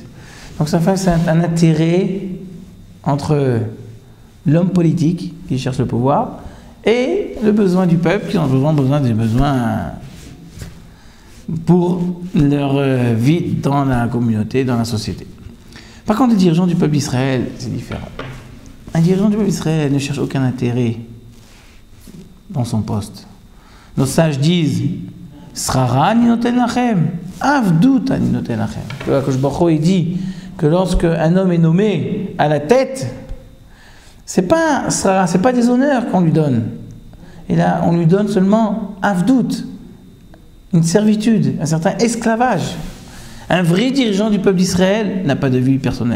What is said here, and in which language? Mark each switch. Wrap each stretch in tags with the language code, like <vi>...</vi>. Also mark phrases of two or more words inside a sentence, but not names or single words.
<fr>Donc ça fait un intérêt entre l'homme politique qui cherche le pouvoir et le besoin du peuple qui ont besoin des besoins pour leur vie dans la communauté, dans la société. Par contre, les dirigeants du peuple d'Israël, c'est différent. Un dirigeant du peuple d'Israël ne cherche aucun intérêt dans son poste. Nos sages disent</fr> <he>שררה אני נותן לכם עבדות אני נותן לכם.</he> <fr>Le</fr> <he>הקדוש ברוך הוא,</he> <fr>il dit que lorsque un homme est nommé à la tête, c'est pas des honneurs qu'on lui donne. Et là, on lui donne seulement avdut, une servitude, un certain esclavage. Un vrai dirigeant du peuple d'Israël n'a pas de vie personnelle.</fr>